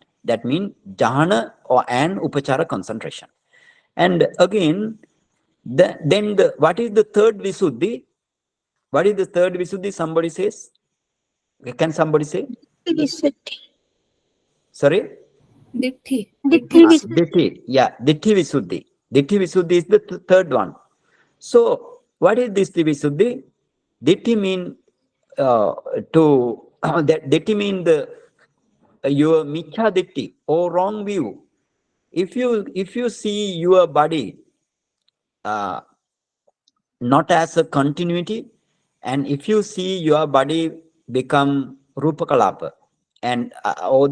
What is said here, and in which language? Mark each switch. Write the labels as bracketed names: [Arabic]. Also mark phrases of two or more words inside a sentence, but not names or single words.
[English] That means Jhana and Upachara concentration. And again, what is the third Visuddhi? What is the third Visuddhi? Somebody says? Can somebody say? Visuddhi. Sorry? Ditti. Ditti. Yeah, [Pali] Ditti Visuddhi. Ditti Visuddhi [English] is the third one. So, what is [Pali] Ditti Visuddhi? [English] Ditti mean that Ditti mean the your [Pali] Michha Ditti [English] or wrong view. If you see your body not as a continuity, and if you see your body become Rupakalapa and all